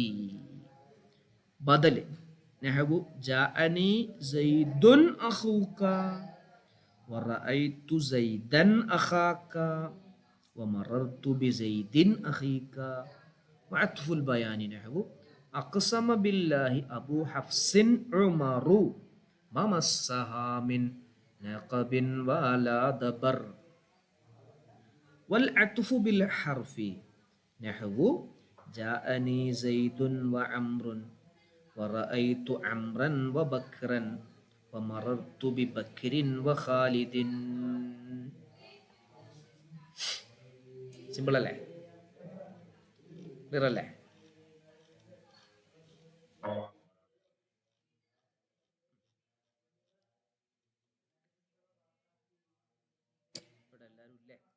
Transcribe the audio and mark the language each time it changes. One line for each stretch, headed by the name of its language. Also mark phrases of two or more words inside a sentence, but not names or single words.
Arabic: بدل نحو جاءني زيد أخوك ورأيت زيدا أخاك ومررت بزيد أخيك. وعطف البيان نحو أقسم بالله أبو حفص عمر ما مسها من نقب ولا دبر. والعطف بالحرف نحو جاءني زيد وعمر ورأيت عمرا وبكرا ومررت ببكر وخالد.
Malayalam: സിമ്പിൾ അല്ലേ? ക്ലിയർ അല്ലേ? ഇവിടെ എല്ലാവരും ഇല്ലേ?